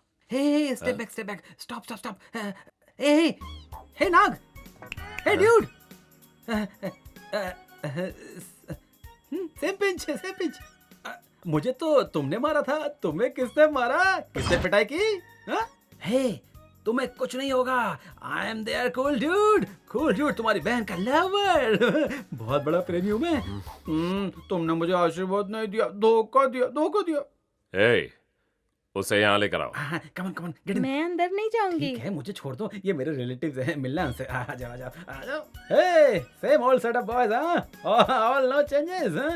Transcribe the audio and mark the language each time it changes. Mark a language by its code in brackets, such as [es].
[en] Hey, step back, stop. Hey, Nag. Hey, dude. Same pinch. [hi] मुझे तो तुमने मारा था, तुम्हें किसने मारा? किसने पिटाई की? हे, तुम्हें कुछ नहीं होगा। [en] I am there, cool dude, [hi] तुम्हारी बहन का लवर। बहुत बड़ा प्रेमी हूँ मैं। तुमने मुझे आशीर्वाद नहीं दिया, धोखा दिया। Hey, उसे यहाँ लेकर आओ। [en] Come on get in. [hi] मैं अंदर नहीं जाऊंगी। ठीक है, मुझे छोड़ दो, ये मेरे रिलेटिव्स हैं, मिलना है उनसे। आ जाओ। [en] Hey, same old setup boys, all no changes.